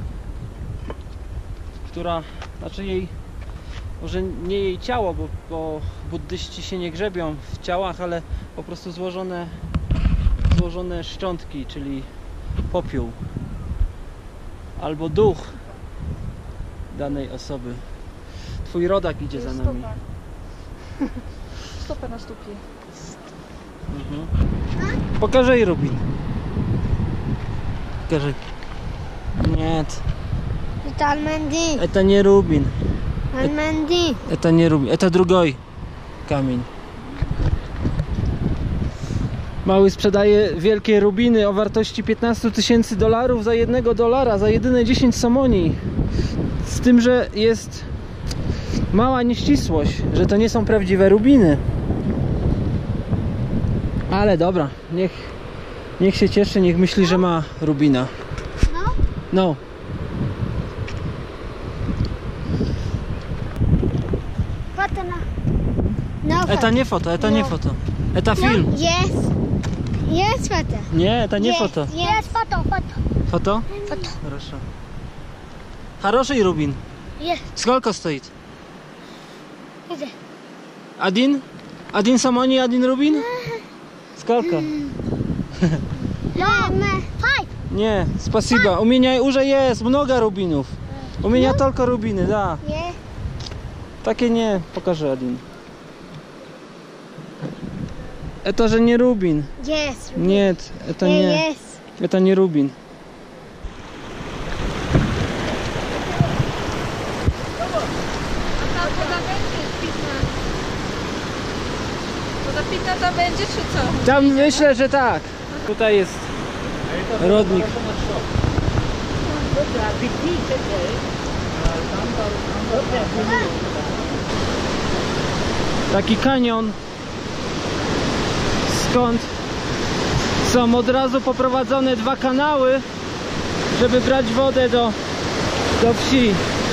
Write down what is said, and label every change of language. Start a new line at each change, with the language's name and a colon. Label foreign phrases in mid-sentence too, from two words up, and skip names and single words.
Polish: Która, znaczy jej może nie jej ciało, bo buddyści się nie grzebią w ciałach, ale po prostu złożone szczątki, czyli popiół albo duch danej osoby. Twój rodak idzie za nami. Stopa na stopie. Mhm. Pokażę Rubin. Pokażę. Nie.
Russian: Это Almendi. Это nie Rubin. Almendi. Это nie Rubin. Это другой kamień.
Polish: Mały sprzedaje wielkie rubiny o wartości $15,000 za $1, za jedyne 10 somoni. Z tym, że jest mała nieścisłość, że to nie są prawdziwe rubiny. Ale dobra, niech się cieszy, niech myśli, że ma rubina. No. Foto na. No
Russian: Это не фото, это не фото. Это фильм. Есть. Есть фото. Не, это не фото. Есть фото, фото. Фото? Фото. Хорошо. Хороший рубин. Есть. Сколько стоит? Где? Один? Один самони, один рубин? Сколько? Фай. Не, спасибо. У меня уже есть много рубинов. У меня только рубины, да. Есть. Так и не, покажи один. Это же не рубин. Есть. Нет, это не. Есть. Это не рубин.
Polish: A ta woda będzie pitna. Woda pitna to będzie, czy co? Tam myślę, że tak. Tutaj jest rodnik. Taki kanion, skąd są od razu poprowadzone 2 kanały, żeby brać wodę do wsi.